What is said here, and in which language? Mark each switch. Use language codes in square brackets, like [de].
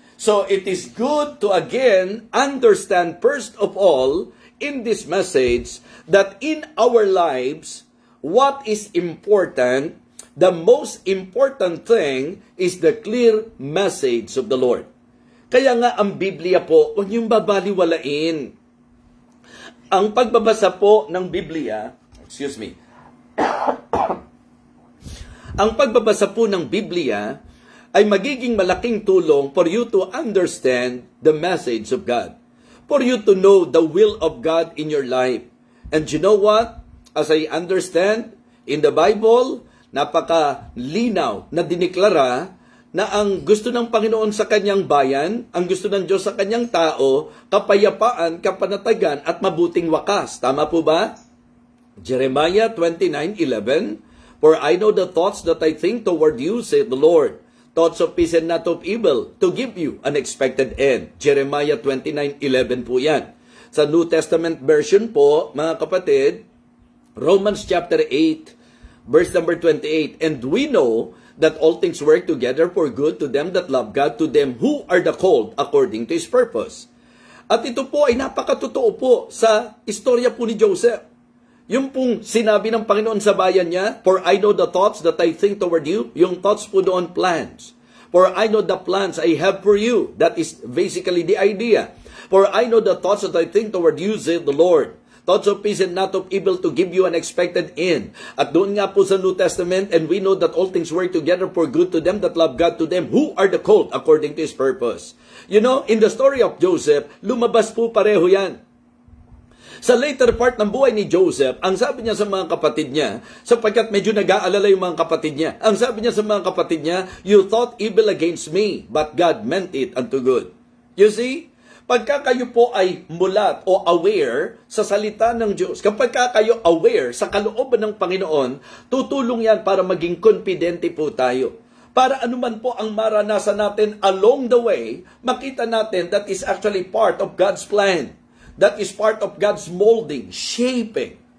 [en] So it is good to again understand first of all, in this message, that in our lives, what is important, the most important thing is the clear message of the Lord. [tl] Kaya nga ang Biblia po, huwag niyong babaliwalain. Ang pagbabasa po ng Biblia, ang pagbabasa po ng Biblia ay magiging malaking tulong [en] for you to understand the message of God. For you to know the will of God in your life. And you know what? As I understand, in the Bible, [tl] napakalinaw na diniklara na ang gusto ng Panginoon sa kanyang bayan, ang gusto ng Diyos sa kanyang tao, kapayapaan, kapanatagan, at mabuting wakas. Tama po ba? [en] Jeremiah 29:11, for I know the thoughts that I think toward you, saith the Lord, thoughts of peace and not of evil, to give you an expected end. Jeremiah 29:11 po yan. [tl] Sa New Testament version po, mga kapatid, [en] Romans chapter 8, verse number 28, and we know that all things work together for good to them that love God, to them who are the called according to His purpose. [tl] At ito po ay napakatotoo po sa istorya po ni Joseph. Yung pong sinabi ng Panginoon sa bayan niya, [en] for I know the thoughts that I think toward you, [tl] yung thoughts po doon, [en] plans. For I know the plans I have for you. That is basically the idea. For I know the thoughts that I think toward you, said the Lord. thoughts of peace and not of evil, to give you an expected end. [tl] At doon nga po sa New Testament, [en] and we know that all things work together for good to them that love God, to them who are the called according to His purpose. You know, in the story of Joseph, [tl] lumabas po pareho yan. Sa later part ng buhay ni Joseph, ang sabi niya sa mga kapatid niya, sapagkat medyo nag-aalala yung mga kapatid niya, ang sabi niya sa mga kapatid niya, [en] you thought evil against me, but God meant it unto good. You see? [tl] Pagka kayo po ay mulat o aware sa salita ng Diyos, kapag kayo aware sa kalooban ng Panginoon, tutulong yan para maging confidente po tayo. Para anuman po ang maranasan natin [en] along the way, [tl] makita natin [en] that is actually part of God's plan. That is part of God's molding, shaping.